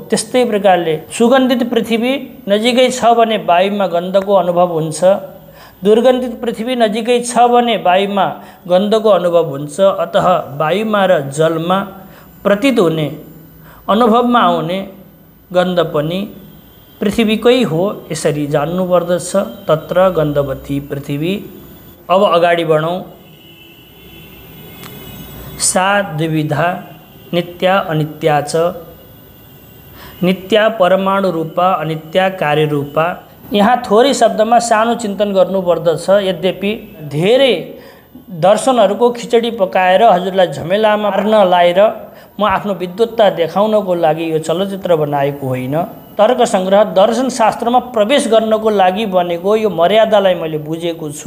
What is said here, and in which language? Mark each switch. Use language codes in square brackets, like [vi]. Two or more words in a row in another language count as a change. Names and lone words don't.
[ne] त्यस्तै प्रकारले सुगन्धित पृथ्वी नजिकै छ भने वायुमा गन्धको अनुभव हुन्छ, दुर्गन्धित पृथ्वी नजिकै छ भने वायुमा गन्धको अनुभव हुन्छ। अतः वायुमा र जलमा प्रतीत हुने अनुभवमा आउने गन्ध पनि पृथ्वीकै हो यसरी जान्नुपर्दछ। [sa] तत्र गन्धवती पृथ्वी। [ne] अब अगाडि बढौँ। [sa] सा द्विविधा नित्या अनित्या च नित्या परमाणु रूपा अनित्या कार्य रूपा। [ne] यहाँ थोरै शब्दमा सानो चिन्तन गर्नुपर्दछ। यद्यपि धेरै दर्शनहरूको खिचडी पकाएर हजुरलाई झमेलामा पार्न लाएर म आफ्नो विद्वत्ता देखाउनको लागि यो चलचित्र बनाएको होइन। तर्क संग्रह दर्शन शास्त्रमा प्रवेश गर्नको लागि बनेको यो मर्यादालाई मैले बुझेको छु।